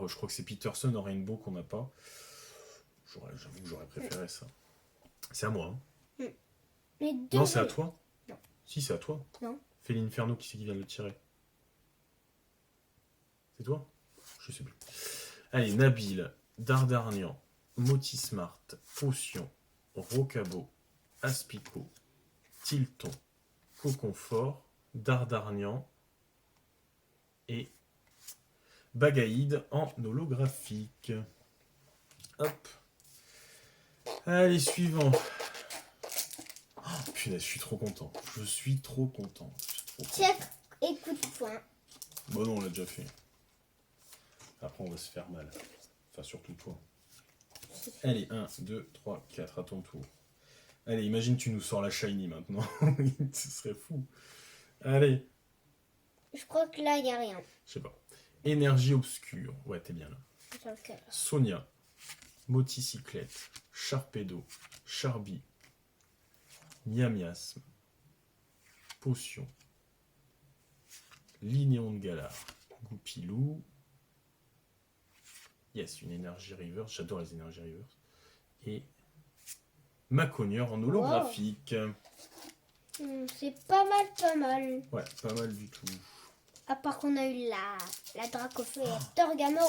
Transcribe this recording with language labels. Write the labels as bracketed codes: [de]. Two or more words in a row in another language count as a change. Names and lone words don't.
[fr] Je crois que c'est Peterson en Rainbow qu'on n'a pas. J'avoue que j'aurais préféré ça. C'est à moi. Hein. Mais deux Non, c'est à toi. Non. Si, c'est à toi. Non. Fais l'Inferno, qui c'est qui vient de le tirer? C'est toi? Je sais plus. Allez, Nabil, Dardarnian, Motismart, Potion, Rocabo, Aspico, Tilton, Coconfort, Dardarnian et Bagaïde en holographique. Hop. Allez, suivant. Oh, punaise, je suis trop content. Je suis trop content. Tiens, écoute-point. Bon, non, on l'a déjà fait. Après, on va se faire mal. Enfin, surtout toi. Allez, 1, 2, 3, 4, à ton tour. Allez, imagine tu nous sors la shiny maintenant. Ce serait fou. Allez. Je crois que là, il n'y a rien. Je sais pas. Énergie obscure. Ouais, t'es bien là. Sur le cœur. Sonia. Moticyclette. Charpedo. Charby. Miamiasme. Potion. Linéon de Galar. Goupilou. Yes, une énergie reverse. J'adore les énergies reverse. Et Maconieur en holographique. C'est pas mal, pas mal. Ouais, pas mal du tout. À part qu'on a eu la Dracofeu et la Torgamore.